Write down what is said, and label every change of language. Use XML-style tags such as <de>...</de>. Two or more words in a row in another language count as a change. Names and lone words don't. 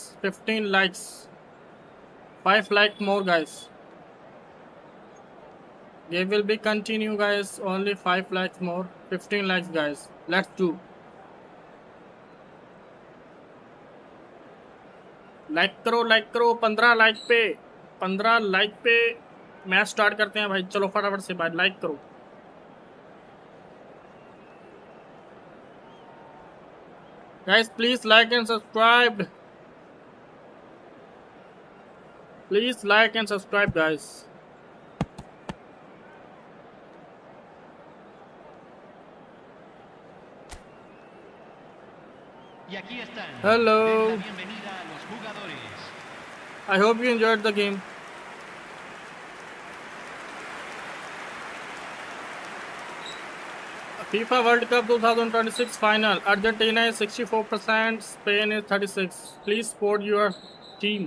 <en>Please, 15 likes. 5 like more, guys. They will be continue, guys. Only 5 likes more. 15 likes, guys. Let's do.</en> <hi>लाइक करो 15 लाइक पे 15 लाइक पे</hi> <en>match start</en> <hi>करते हैं भाई। चलो फटाफट से भाई लाइक करो।</hi> <en>guys please like and subscribe. please like and subscribe guys.</en> <es>Y aquí están.</es> <en>Hello.</en> <es>Den la bienvenida a los jugadores.</es> <en>I hope you enjoyed the game. FIFA World Cup 2026 final. Argentina is 64%, Spain is 36%. Please support your team.</en>